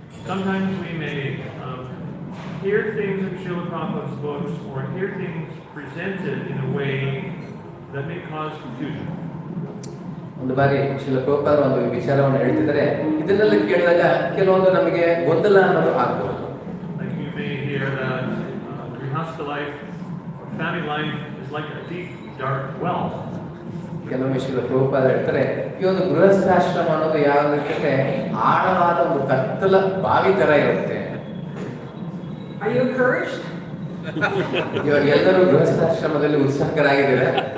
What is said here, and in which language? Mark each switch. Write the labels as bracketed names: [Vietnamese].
[English] Sometimes we may hear things in Srila Prabhupada's books or hear things presented in a way that may cause confusion. [Kannada] ಒಂದು ಬಾರಿ ಶ್ರೀಲ ಪ್ರಭುಪಾದರು ಒಂದು ವಿಚಾರವನ್ನು ಹೇಳ್ತಿದ್ದಾರೆ, ಇದನ್ನೆಲ್ಲ ಕೇಳಿದಾಗ ಕೆಲವೊಂದು ನಮಗೆ ಗೊಂದಲ ಅನ್ನೋದು ಆಗ್ಬೋದು. [English] Like you may hear that grihastha life or family life is like a deep, dark well. [Kannada] ಕೆಲವೊಮ್ಮೆ ಶ್ರೀಲ ಪ್ರಭುಪಾದ ಹೇಳ್ತಾರೆ, ಈ ಒಂದು ಗೃಹಸ್ಥಾಶ್ರಮ ಅನ್ನೋದು ಯಾವುದಕ್ಕೆ ಆಳವಾದ ಒಂದು ಕತ್ತಲ ಬಾವಿ ತರ ಇರುತ್ತೆ. [English] Are you encouraged? [Kannada] ಇವಾಗ ಎಲ್ಲರೂ ಗೃಹಸ್ಥಾಶ್ರಮದಲ್ಲಿ ಉತ್ಸಾಹಕರಾಗಿದ್ದೀರಾ?